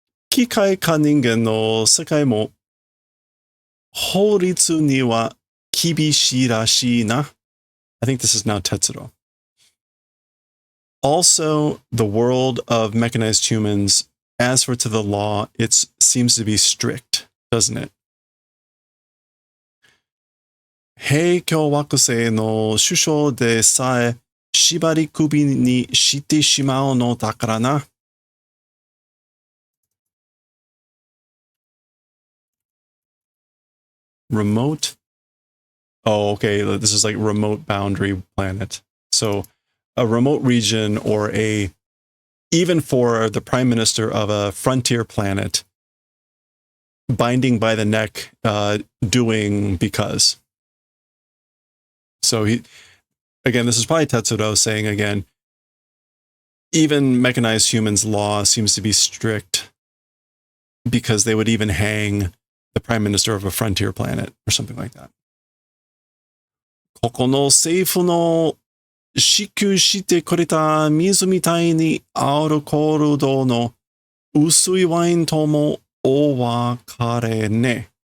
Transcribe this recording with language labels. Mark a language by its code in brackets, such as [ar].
[ja] 機械か人間の世界も法律には厳しいらしいな. [en] I think this is now Tetsuro. Also, the world of mechanized humans, as for to the law, it seems to be strict, doesn't it? [ja] 平行惑星の首相でさえ縛り首にしてしまうのだからな. [en] Remote. Oh, okay. This is like remote boundary planet. So a remote region or even for the prime minister of a frontier planet, binding by the neck, doing because. So again, this is probably Tetsuro saying again, even mechanized humans' law seems to be strict because they would even hang the prime minister of a frontier planet or something like that. [ja] ここの政府の支給してくれた水みたいにアルコール度の薄いワインともお別れね.